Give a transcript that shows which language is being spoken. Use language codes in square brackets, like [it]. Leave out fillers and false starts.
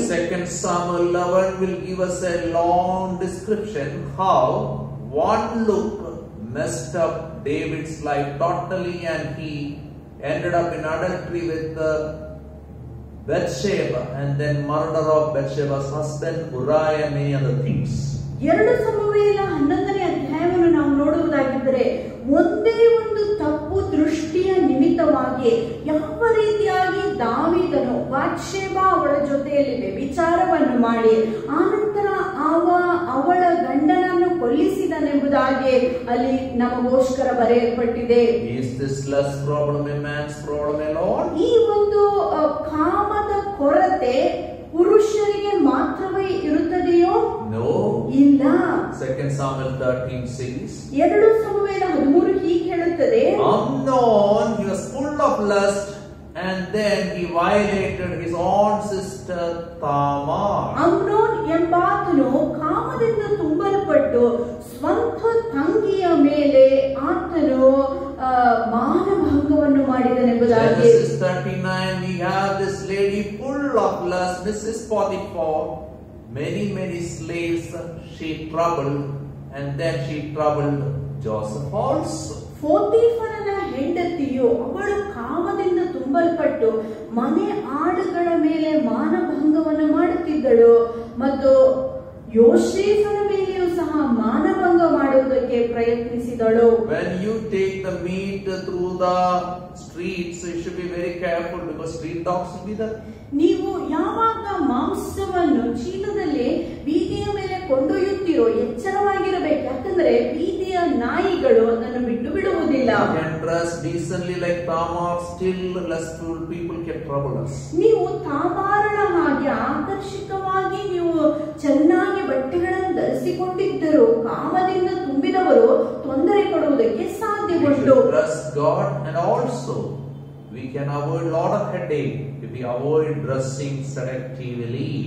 [en] 2 Samuel 11 will give us a long description how one look messed up David's life totally and he ended up in adultery with Bathsheba and then murder of Bathsheba's husband Uriah, many other things. [kn] 2 ಸಮುವೇಲ 11ನೇ ಅಧ್ಯಾಯವನ್ನು ನಾವು ನೋಡುವುದಾಗಿದ್ದರೆ ಒಂದೇ ಒಂದು ತಪ್ಪು ದೃಷ್ಟಿಯ ನಿಮಿತ್ತವಾಗಿ ಯಾವ ರೀತಿಯಾಗಿ ದಾವೀದನು ಬಾತ್ಷೆಬಾ ಅವಳ ಜೊತೆಯಲ್ಲಿ ವ್ಯಭಿಚಾರವನ್ನು ಮಾಡಿ ಆನಂತರ ಅವಳ ಗಂಡನನ್ನು ಕೊಲ್ಲಿಸಿದನೆಂಬುದಾಗಿ ಅಲ್ಲಿ ನಮಗೋಸ್ಕರ ಬರೆಯಲ್ಪಟ್ಟಿದೆ. [en] Is this lust problem a man's problem alone? [kn] ಈ ಒಂದು ಕಾಮದ ಕೊರತೆ ಪುರುಷರಿಗೆ ಮಾತ್ರವೇ ಇರುತ್ತದೆಯೋ? [en] No. [kn] ಇಲ್ಲ. [en] 2 Samuel 13 says, [kn] 2 ಸಮುವೇಲ 13 ಹೀಗೆ ಹೇಳುತ್ತದೆ, [en] Amnon, he was full of lust and then he violated his own sister Tamar. [kn] Amnon ಎಂಬಾತನು ಕಾಮದಿಂದ ತುಂಬಲ್ಪಟ್ಟು ಸ್ವಂತ ತಂಗಿಯ ಮೇಲೆ ಆತನು ಮಾನಭಂಗವನ್ನು ಮಾಡಿದನೆಂಬುದಾಗಿ. [en] Genesis 39 we have this lady full of lust, Mrs. Potiphar. Many slaves she troubled and then she troubled Joseph also. [kn] ಪೋತಿಫರನ ಹೆಂಡತಿಯು ಅವಳು ಕಾಮದಿಂದ ತುಂಬಲ್ಪಟ್ಟು ಮನೆ ಆಳುಗಳ ಮೇಲೆ ಮಾನಭಂಗವನ್ನು ಮಾಡುತ್ತಿದ್ದಳು ಮತ್ತು ಯೋಸೇಫನ ಮೇಲೆಯೂ ಸಹ ಮಾನಭಂಗ ಮಾಡುವುದಕ್ಕೆ ಪ್ರಯತ್ನಿಸಿದಳು. [en] When you take the meat through the streets, you should be very careful because street dogs will be there. [kn] ನೀವು ಯಾವಾಗ ಮಾಂಸವನ್ನು ಚೀಲದಲ್ಲಿ ಬೀದಿಯ ಮೇಲೆ ಕೊಂಡೊಯ್ಯುತ್ತೀರೋ ಎಚ್ಚರವಾಗಿರಬೇಕು. ಯಾಕಂದ್ರೆ ಬೀದಿಯ ನಾಯಿಗಳು ಅದನ್ನು ಬಿಟ್ಟು ಬಿಡುವುದಿಲ್ಲ. ಬರುವುದಿಲ್ಲ. [en] You can dress decently like Tamar, still lustful people can trouble us. [kn] ನೀವು ತಾಮಾರನ ಹಾಗೆ ಆಕರ್ಷಕವಾಗಿ ನೀವು ಚೆನ್ನಾಗಿ ಬಟ್ಟೆಗಳನ್ನು ಧರಿಸಿಕೊಂಡಿದ್ದರು ಕಾಮದಿಂದ ತುಂಬಿದವರು ತೊಂದರೆ ಕೊಡುವುದಕ್ಕೆ ಸಾಧ್ಯವುಂಟು. [en] Trust God, and also we can avoid a lot of headache if we avoid dressing selectively.